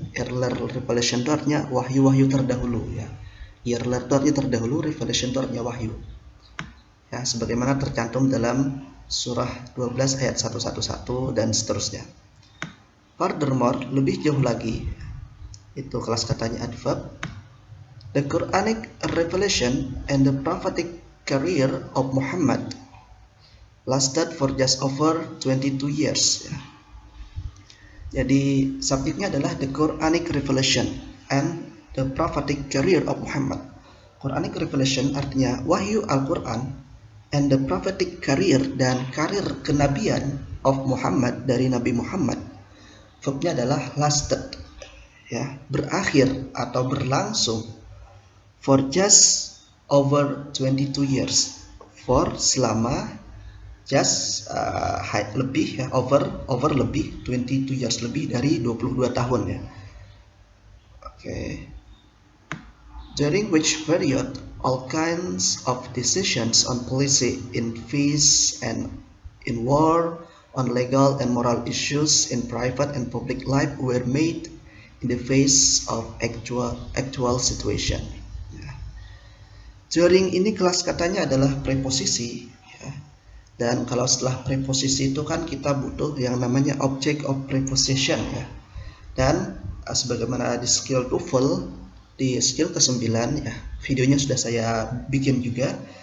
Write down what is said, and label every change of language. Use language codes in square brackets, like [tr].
[id] Earlier revelation itu artinya wahyu-wahyu terdahulu ya. Earlier itu artinya terdahulu, revelation itu artinya wahyu. Ya, sebagaimana tercantum dalam surah 12 ayat 111 dan seterusnya. Furthermore, lebih jauh lagi, itu kelas katanya adverb. [en] The Quranic revelation and the prophetic career of Muhammad lasted for just over 22 years [id] ya. Jadi subjeknya adalah [en] the Quranic revelation and the prophetic career of Muhammad. [id] Quranic revelation artinya wahyu Al-Quran, [en] and the prophetic career, [id] dan karir kenabian of Muhammad, dari Nabi Muhammad. Verbnya adalah lasted. ya, berakhir atau berlangsung [en] for just over 22 years. [id] For selama just lebih ya, over lebih [en] 22 years, [id] lebih dari 22 tahun ya. [en] During which period all kinds of decisions on policy in peace and in war, on legal and moral issues in private and public life were made in the face of actual situation. [id] During ini kelas katanya adalah preposisi ya. Dan kalau setelah preposisi itu kan kita butuh yang namanya object of preposition ya. Dan sebagaimana di skill TOEFL, di skill ke-9 ya, videonya sudah saya bikin juga.